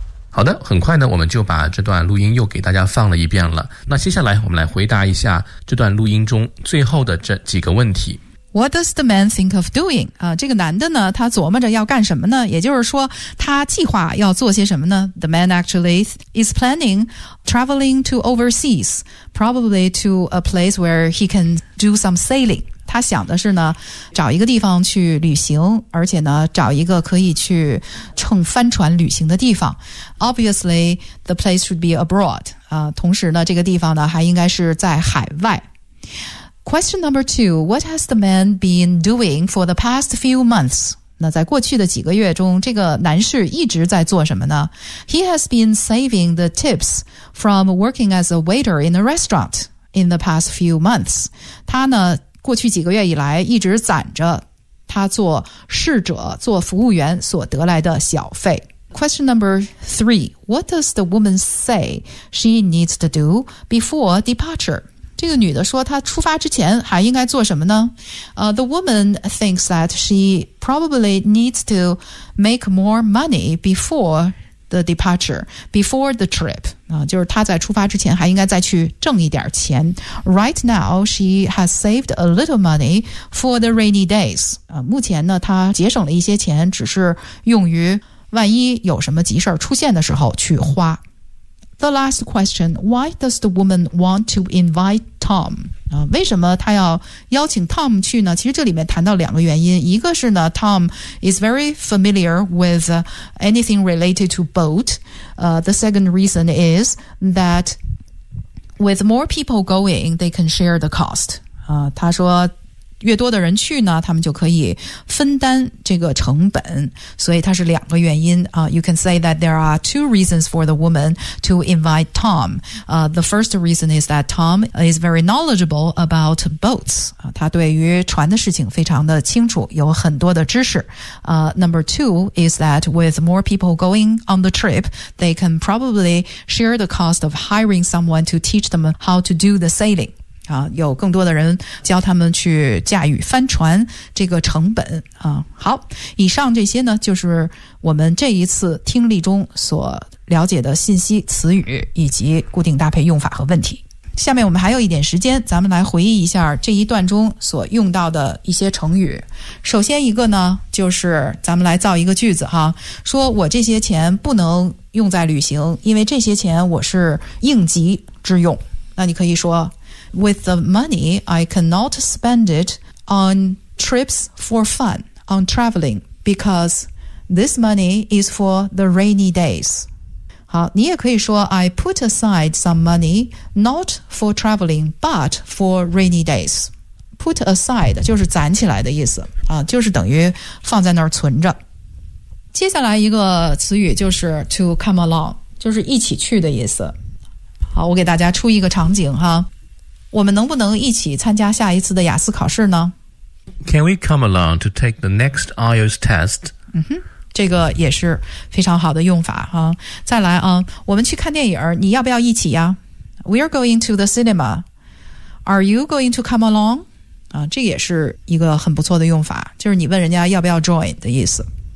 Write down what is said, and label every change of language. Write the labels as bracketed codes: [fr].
[zh] 好的，很快呢我们就把这段录音又给大家放了一遍了。那接下来我们来回答一下这段录音中最后的这几个问题。 [en] What does the man think of doing? [zh] 这个男的呢他琢磨着要干什么呢，也就是说他计划要做些什么呢。 [en] The man actually is planning traveling to overseas, probably to a place where he can do some sailing. [zh] 他想的是呢找一个地方去旅行，而且呢找一个可以去乘帆船旅行的地方。 [en] Obviously, the place should be abroad. [zh] 同时呢这个地方呢还应该是在海外。 [en] Question number two, what has the man been doing for the past few months? [zh] 那在过去的几个月中，这个男士一直在做什么呢？ [en] He has been saving the tips from working as a waiter in a restaurant in the past few months. [zh] 他呢，过去几个月以来一直攒着他做侍者、做服务员所得来的小费。 [en] Question number three, what does the woman say she needs to do before departure? [zh] 这个女的说她出发之前还应该做什么呢？ [en] The woman thinks that she probably needs to make more money before the departure, before the trip. [zh] 就是她在出发之前还应该再去挣一点钱。 [en] Right now, she has saved a little money for the rainy days. [zh] 目前呢她节省了一些钱，只是用于万一有什么急事出现的时候去花。 [en] The last question, why does the woman want to invite Tom? [zh] 为什么她要邀请 Tom 去呢？其实这里面谈到两个原因，一个是呢 [en] Tom is very familiar with anything related to boat. The second reason is that with more people going, they can share the cost. [zh] 她说越多的人去呢，他们就可以分担这个成本，所以它是两个原因。 [en] You can say that there are two reasons for the woman to invite Tom. The first reason is that Tom is very knowledgeable about boats. [zh] 他对于船的事情非常的清楚，有很多的知识。 [en] Number two is that with more people going on the trip, they can probably share the cost of hiring someone to teach them how to do the sailing. [zh] 有更多的人教他们去驾驭帆船这个成本。好，以上这些呢就是我们这一次听力中所了解的信息、词语以及固定搭配用法和问题。下面我们还有一点时间，咱们来回忆一下这一段中所用到的一些成语。首先一个呢就是咱们来造一个句子哈，说我这些钱不能用在旅行，因为这些钱我是应急之用。那你可以说 [en] With the money, I cannot spend it on trips for fun, on traveling, because this money is for the rainy days. [zh] 好，你也可以说 [en] I put aside some money, not for traveling, but for rainy days. Put aside [zh] 就是攒起来的意思，就是等于放在那儿存着。接下来一个词语就是 [en] to come along, [zh] 就是一起去的意思。好，我给大家出一个场景哈。我们能不能一起参加下一次的雅思考试呢？ [en] Can we come along to take the next IELTS test? [zh] 这个也是非常好的用法哈。再来啊，我们去看电影，你要不要一起呀？ [en] We are going to the cinema. Are you going to come along? [zh] 这也是一个很不错的用法，就是你问人家要不要 join 的意思。